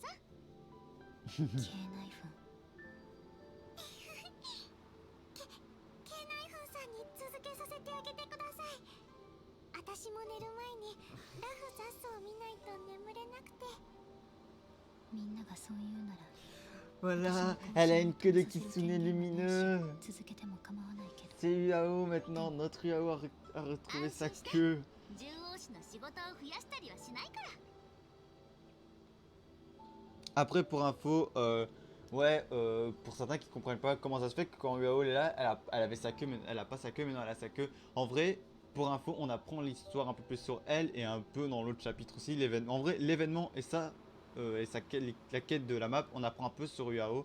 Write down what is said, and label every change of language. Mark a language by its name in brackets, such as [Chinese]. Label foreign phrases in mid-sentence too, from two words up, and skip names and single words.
[Japanese] K ナイフン K ナイフンさんに続けさせてあげてください。私も寝る前にラフザストを見ないと眠れなくて。みんながそう言うなら [French] Voilà, elle a une queue de kitsune lumineux. [Japanese] 続けても構わないけど。 [French] C'est Uao maintenant, notre Uao a retrouvé sa queue. [Japanese] 獣王氏の仕事を増やしたりはしないから。 [French] Après, pour info, ouais, pour certains qui comprennent pas comment ça se fait que quand Uao est là, elle avait sa queue, mais elle a pas sa queue, mais non, elle a sa queue. En vrai, pour info, on apprend l'histoire un peu plus sur elle et un peu dans l'autre chapitre aussi. L'événement, en vrai, l'événement et ça, et la quête de la map, on apprend un peu sur Uao.